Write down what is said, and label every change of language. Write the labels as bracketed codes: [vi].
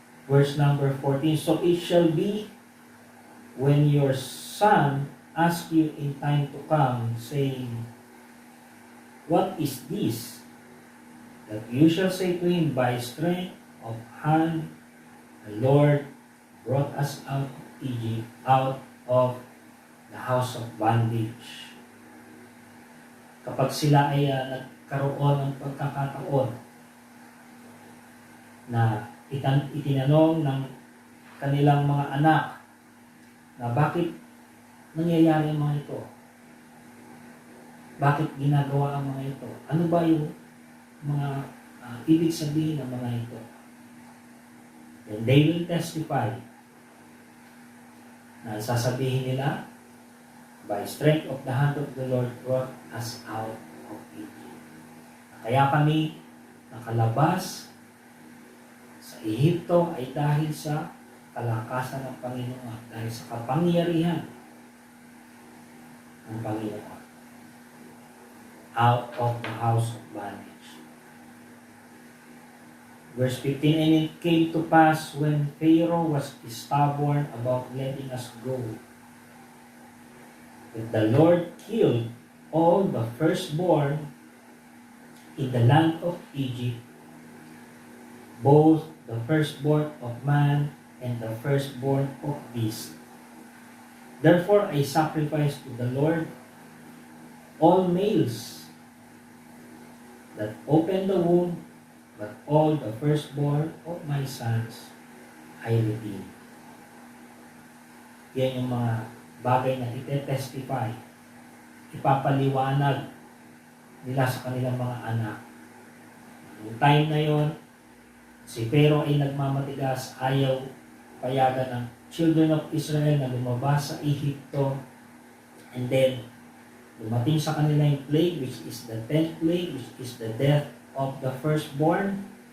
[en] Verse number 14, so it shall be when your son asks you in time to come, saying, what is this? That you shall say to him, by strength of hand, the Lord brought us out of Egypt, out of the house of bondage. [tl] Kapag sila ay nagkaroon ng pagkakataon na itinanong ng kanilang mga anak na bakit nangyayari ang mga ito? Bakit ginagawa ang mga ito? Ano ba yung mga ibig sabihin ng mga ito? [en] And they will testify [tl] na sasabihin nila, [en] by strength of the hand of the Lord brought us out of Egypt. [tl] Kaya kami nakalabas sa Ehipto ay dahil sa kalakasan ng Panginoon, dahil sa kapangyarihan ng Panginoon. [en] Out of the house of bondage. Verse 15, and it came to pass when Pharaoh was stubborn about letting us go, that the Lord killed all the firstborn in the land of Egypt, both the firstborn of man and the firstborn of beast. Therefore I sacrifice to the Lord all males that open the womb, but all the firstborn of my sons I redeem. [tl] Yan yung mga bagay na ite-testify, ipapaliwanag nila sa kanilang mga anak. Yung [en] time [tl] na yon, si Pharaoh ay nagmamatigas, ayaw payagan ng [en] children of Israel [tl] na lumabas sa Ehipto, [en] and then [tl] dumating sa kanila yung [en] plague, which is the 10th plague, which is the death of the firstborn,